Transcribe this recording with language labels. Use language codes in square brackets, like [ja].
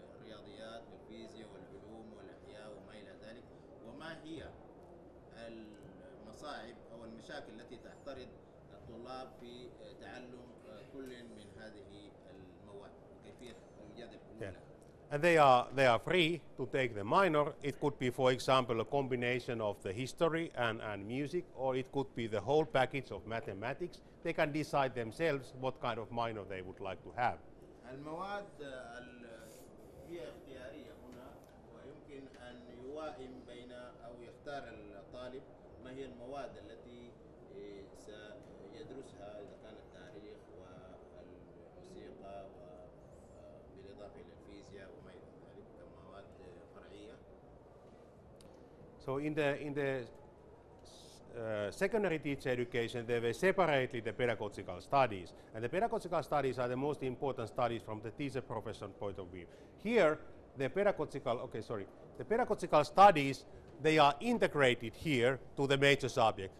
[ar] الرياضيات والفيزياء والعلوم والأحياء وما إلى ذلك، وما هي المصاعب أو المشاكل التي تعترض الطلاب في تعلم كل من هذه المواد وكيفية إيجاد الحلول لها. [en] And they are free to take the minor. It could be, for example, a combination of the history and music, or it could be the whole package of mathematics. They can decide themselves what kind of minor they would like to have. [ar] المواد هي اختيارية هنا، ويمكن أن يوائم بين أو يختار الطالب ما هي المواد التي سيدرسها، إذا كان التاريخ والموسيقى بالإضافة إلى الفيزياء وما إلى ذلك كمواد فرعية. [en] So in the secondary teacher education, there were separately the pedagogical studies, and the pedagogical studies are the most important studies from the teacher profession point of view. Here, the pedagogical studies, they are integrated here to the major subject.